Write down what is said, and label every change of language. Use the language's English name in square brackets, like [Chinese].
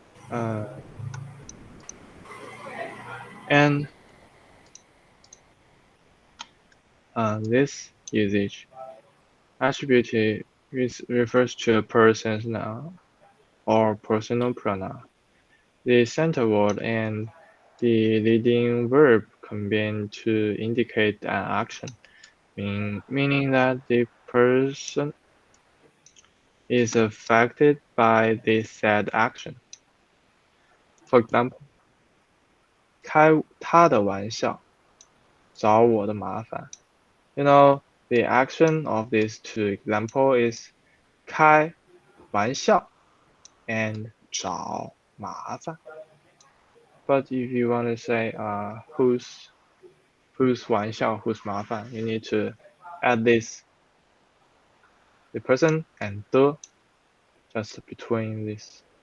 [English] Uh, and this usage attribute refers to a person's noun or personal pronoun. The center word and the leading verb combine to indicate an action, meaning that the person is affected by the said action. For example, [Chinese] 开他的玩笑，找我的麻烦. [English] You know, the action of these two example is 开玩笑 and 找麻烦. But if you want to say whose 玩笑 whose 麻烦, you need to add this the person and the just between this.